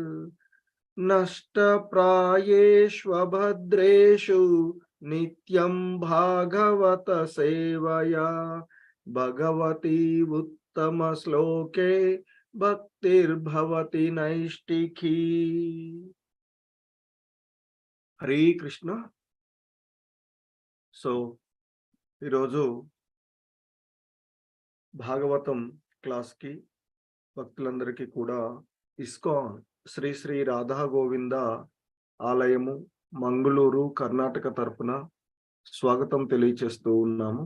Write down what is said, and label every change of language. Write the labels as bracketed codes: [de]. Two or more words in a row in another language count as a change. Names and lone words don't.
[sa] नष्टप्रायेष्वभद्रेषु नित्यं भागवत सेवया, भगवती उत्तमश्लोके भक्तिर्भवति नैष्टिकी। हरे कृष्ण। [te] సో ఈరోజు భాగవతం క్లాస్కి భక్తులందరికీ కూడా ఇస్కాన్ శ్రీ శ్రీ రాధా గోవింద ఆలయము మంగళూరు కర్ణాటక తరపున స్వాగతం తెలియచేస్తూ ఉన్నాము.